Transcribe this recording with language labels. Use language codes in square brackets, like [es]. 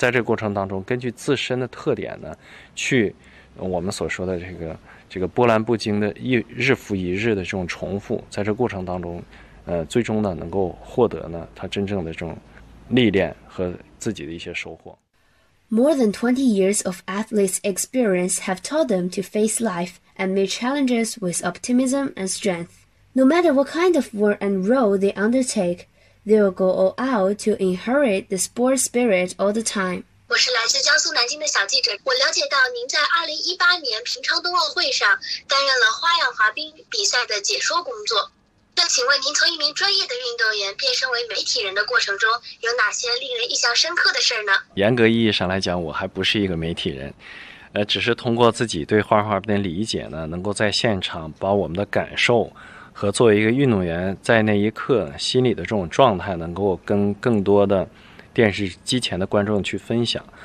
[zh] 那在这个过程当中，根据自身的特点呢，去我们所说的这个波澜不惊的日复一日的这种重复，在这个过程当中最终呢能够获得呢他真正的这种历练和自己的一些收获。 [en] More than 20 years of athletes' experience have taught them to face life and meet challenges with optimism and strength. No matter what kind of work and role they undertake, they will go all out to inherit the sport spirit all the time. [zh] 我是来自江苏南京的小记者，我了解到您在2018年平昌冬奥会上担任了花样滑冰比赛的解说工作。那请问您从一名专业的运动员变身为媒体人的过程中，有哪些令人印象深刻的事呢？严格意义上来讲，我还不是一个媒体人，只是通过自己对花样滑冰的理解呢，能够在现场把我们的感受和作为一个运动员在那一刻心里的这种状态，能够跟更多的电视机前的观众去分享。